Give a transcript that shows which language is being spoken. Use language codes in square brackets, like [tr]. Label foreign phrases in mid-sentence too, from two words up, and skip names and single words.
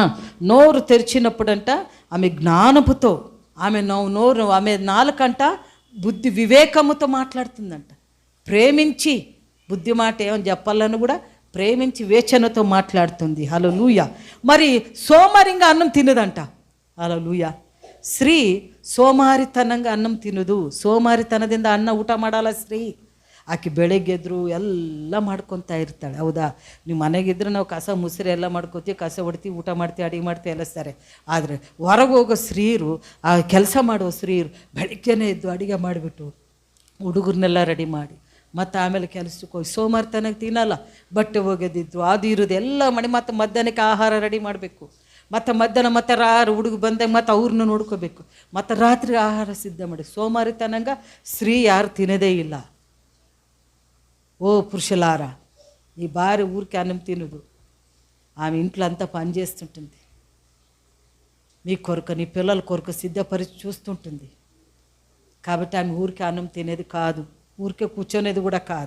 [te] నోరు తెరిచినప్పుడంట ఆమె జ్ఞానపుతో, ఆమె నాలుకంట బుద్ధి వివేకముతో మాట్లాడుతుందంట. ప్రేమించి, బుద్ధి మాట ఏమని చెప్పాలని కూడా ప్రేమించి వేచనతో మాట్లాడుతుంది. హల్లెలూయా. మరి సోమరిగా అన్నం తినదంట. హల్లెలూయా. [kn] ಸ್ತ್ರೀ ಸೋಮಾರಿತನಂಗೆ ಅನ್ನಂ ತಿನ್ನೋದು. ಸೋಮಾರಿತನದಿಂದ ಅನ್ನ ಊಟ ಮಾಡಲ್ಲ ಸ್ತ್ರೀ. ಆಕೆ ಬೆಳಗ್ಗೆ ಎದ್ರು ಎಲ್ಲ ಮಾಡ್ಕೊತಾ ಇರ್ತಾಳೆ. ಹೌದಾ? ನೀವು ಮನೆಗಿದ್ರೆ ನಾವು ಕಸ ಮುಸ್ರೆ ಎಲ್ಲ ಮಾಡ್ಕೋತೀವಿ, ಕಸ ಹೊಡ್ತೀವಿ, ಊಟ ಮಾಡ್ತೀವಿ, ಅಡುಗೆ ಮಾಡ್ತೀವಿ ಎಲ್ಲ ಸರಿ. ಆದರೆ ಹೊರಗೆ ಹೋಗೋ ಸ್ತ್ರೀಯರು, ಆ ಕೆಲಸ ಮಾಡುವ ಸ್ತ್ರೀಯರು ಬೆಳಗ್ಗೆನೇ ಎದ್ದು ಅಡುಗೆ ಮಾಡಿಬಿಟ್ಟು ಹುಡುಗರನ್ನೆಲ್ಲ ರೆಡಿ ಮಾಡಿ ಮತ್ತು ಆಮೇಲೆ ಕೆಲಸಕ್ಕೆ ಹೋಗಿ ಸೋಮಾರಿತನಕ್ಕೆ ತಿನ್ನಲ್ಲ. ಬಟ್ಟೆ ಒಗೆದಿದ್ದು ಅದು ಇರೋದು ಎಲ್ಲ ಮಾಡಿ ಮತ್ತು ಮಧ್ಯಾಹ್ನಕ್ಕೆ ಆಹಾರ ರೆಡಿ ಮಾಡಬೇಕು. ಮತ್ತು ಮಧ್ಯಾಹ್ನ ಮತ್ತೆ ಹುಡುಗ ಬಂದಾಗ ಮತ್ತು ಅವ್ರನ್ನ ನೋಡ್ಕೋಬೇಕು. ಮತ್ತು ರಾತ್ರಿ ಆಹಾರ ಸಿದ್ಧ ಮಾಡಿ. ಸೋಮಾರಿತನಂಗ ಸ್ತ್ರೀ ಯಾರು ತಿನ್ನೋದೇ ಇಲ್ಲ. [te] ఓ పురుషులారా, ఈ భార్య ఊరికి అన్నం తినదు. ఆమె ఇంట్లో అంతా పని చేస్తుంటుంది, నీ కొరకు, నీ పిల్లల కొరకు సిద్ధపరిచి చూస్తుంటుంది. కాబట్టి ఆమె ఊరికి అన్నం తినేది కాదు, ఊరికే కూర్చొనేది కూడా కాదు.